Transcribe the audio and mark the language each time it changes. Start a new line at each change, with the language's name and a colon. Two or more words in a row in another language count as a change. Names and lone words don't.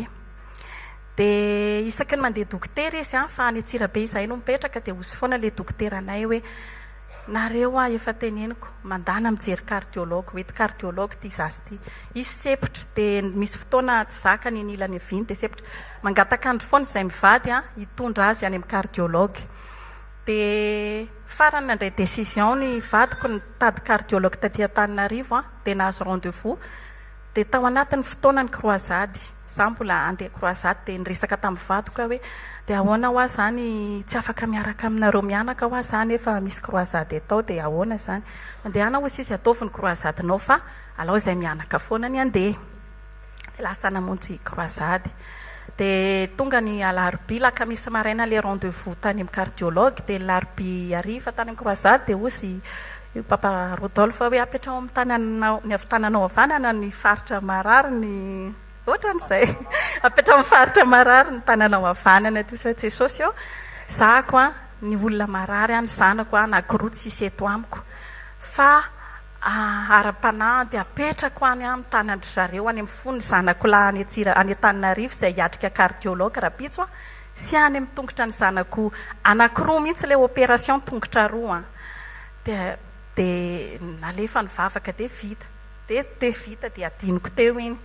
Malagasy: Dia isaky ny mandeha dokotera izy fa any Antsirabe izay no mipetraka dia hozy foana ilay dokotera anay hoe nareo efa teneniko mandana mijery cardiologue, hoety cardiologue ty zasy ty. Izy sepotra dia misy fotoana tsy zakany ny ilany viny dia sepotra mangatakandro foana izay mivady hitondra azy any amin'ny cardiologue. Dia farany nandray décision ny vadiko nitady cardiologue taty Antananarivo dia nahazo rendez-vous. Dia tao anatin'ny fotoana ny croisade za mbola andeha croisade dia niresaka tamin'ny vadiko hoe dia ahoana ho ahy zany tsy afaka miaraka aminareo mianaka ho ahy zany efa misy croisade atao dia ahoana zany. Andehana hoy izy ataovy ny croisadenao fa alao izay mianaka foana ny andeha. Lasa namonjy croisade. Dia tonga ny alarobia lakamisy maraina ilay rendez-vous tany amin'ny cardiologue dia larobia hariva tany amin'ny croisade dia hoy papa Rodolphe hoe apetrao amin'ny tananao ny avy tananao havanana ny faritra marary ny ohatran'izay apetrao amin'ny faritra marary ny tananao havanana ty fa Jesosy eo zako ny olona marary any zanako anankiroa tsisy eto amiko fa ara-panahy dia apetrako any amin'ny tanandry zareo any amin'ny fony zanako lahy any Antananarivo izay hiatrika cardiologue rapitso sy any amin'ny tongotra ny zanako anankiroa mihitsy ilay opération tongotra roa dia nalefa ny vavaka dia vita dia adiniko teo iny.